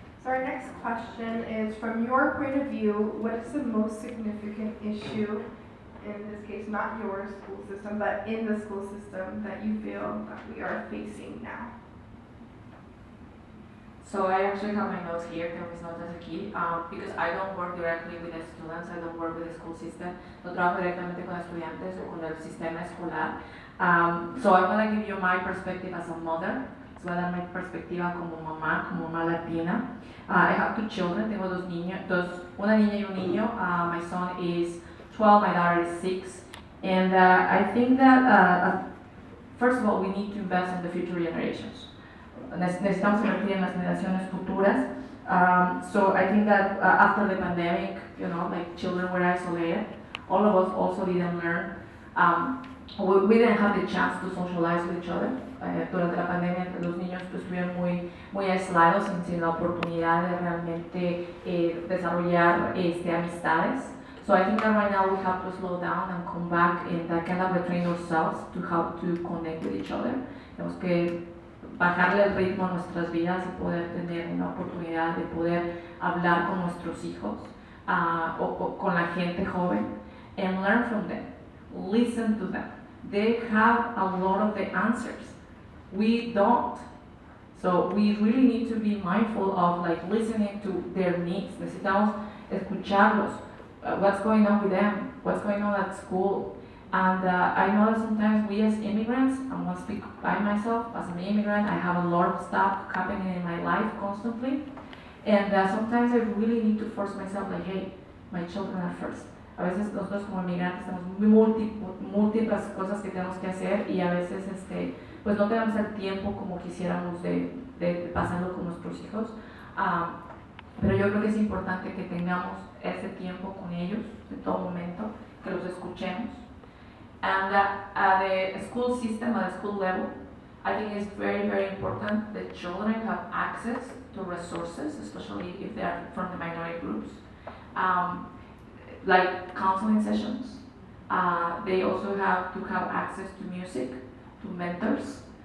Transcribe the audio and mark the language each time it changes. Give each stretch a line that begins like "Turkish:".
English: So our next question is, from your point of view, what is the most significant issue, in this case not your school system, but in the school system that you feel that we are facing now? So I actually have my notes here,
Spanish: tengo mis notas aquí,
English: because I don't work directly with the students, I don't work with the school system,
Spanish: no trabajo directamente con estudiantes o con el sistema escolar.
English: So I'm going to give you my perspective as a mother.
Spanish: Les voy a dar mi perspectiva como mamá latina.
English: I have 2 children,
Spanish: tengo 2 niños, una niña y un niño.
English: My son is 12, my daughter is 6. And I think that, first of all, we need to invest in the future generations.
Spanish: Necesitamos invertir en las generaciones futuras.
English: So I think that after the pandemic, like children were isolated. All of us also didn't learn. We didn't have the chance to socialize with each other.
Spanish: Durante la pandemia los niños estuvieron muy aislados sin la oportunidad de realmente desarrollar amistades.
English: So I think that right now we have to slow down and come back and kind of retrain ourselves to how to connect with each other.
Spanish: Tenemos que bajarle el ritmo a nuestras vidas y poder tener una oportunidad de poder hablar con nuestros hijos o con la gente joven
English: and learn from them, listen to them. They have a lot of the answers. We don't. So we really need to be mindful of like listening to their needs.
Spanish: Necesitamos escucharlos.
English: What's going on with them? What's going on at school? And I know that sometimes we as immigrants, I'm going to speak by myself, as an immigrant, I have a lot of stuff happening in my life constantly. And sometimes I really need to force myself, like, hey, my children are first.
Spanish: A veces nosotros como inmigrantes tenemos múltiples cosas que tenemos que hacer y a veces pues no tenemos el tiempo como quisiéramos de pasarlo con nuestros hijos. Pero yo creo que es importante que tengamos ese tiempo con ellos en todo momento, que los escuchemos.
English: And at the school system, at the school level, I think it's very, very important that children have access to resources, especially if they are from the minority groups, like counseling sessions. They also have to have access to music, to mentors.